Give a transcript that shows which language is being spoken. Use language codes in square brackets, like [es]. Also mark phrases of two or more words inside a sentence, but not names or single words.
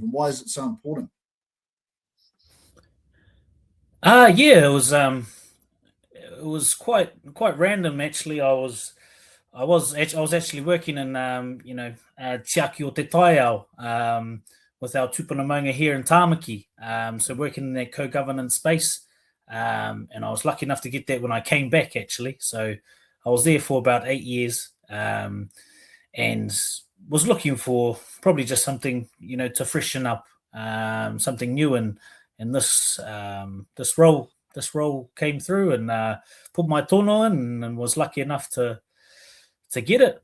[en] And why is it so important? Yeah, it was quite random actually. I was actually working in Tiaki o Te Taiao with our [mi] tupuna maunga [en] here in Tāmaki. So working in that co-governance space, and I was lucky enough to get that when I came back actually. So I was there for about 8 years, and was looking for probably just something to freshen up, something new, and this role came through and put my tono in and was lucky enough to get it.